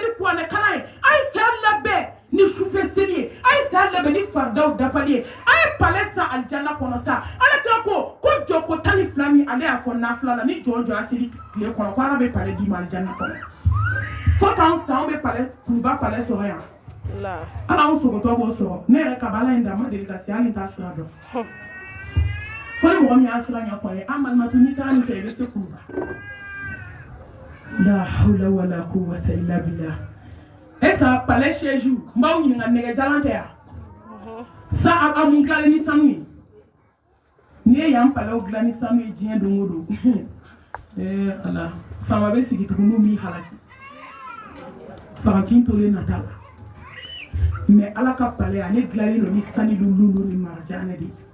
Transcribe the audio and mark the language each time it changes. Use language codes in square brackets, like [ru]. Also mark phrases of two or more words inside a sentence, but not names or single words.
[bm] ni kuranɛkalan ye a ye saya labɛn ni sufɛ seli ye a ye saya labɛn ni faridaw dafali ye a ye palɛ san alijanna kɔnɔ sa ala kira ko jɔ ko 12 min ale y'a fɔ nafila la ni jɔ a seli tile kɔnɔ ko ala bɛ palɛ d'i ma alijanna kɔnɔ fo k'an san an bɛ palɛ kuruba palɛ sɔrɔ yan ala anw sogotɔ b'o sɔrɔ ne yɛrɛ kabala in da ma deli ka se hali n t'a sira dɔn fo ni mɔgɔ min y'a sira ɲɛfɔ ye an malimatu n'i taara nin fɛ i bɛ se kuruba [ar] لا حول ولا قوة إلا بالله [fr] est-ce que palais siège [bm] n b'aw ɲininka nɛgɛjalan tɛ yan sa a mun dilanlen ni sanu ye n'i ye yan palais dilan ni sanu ye diɲɛ don o don ala faama bɛ sigi tugun n'u m'i halaki fagatin tolen nata la mais ala ka palais ale dilanlen don ni sanu lulu ni marjanɛ de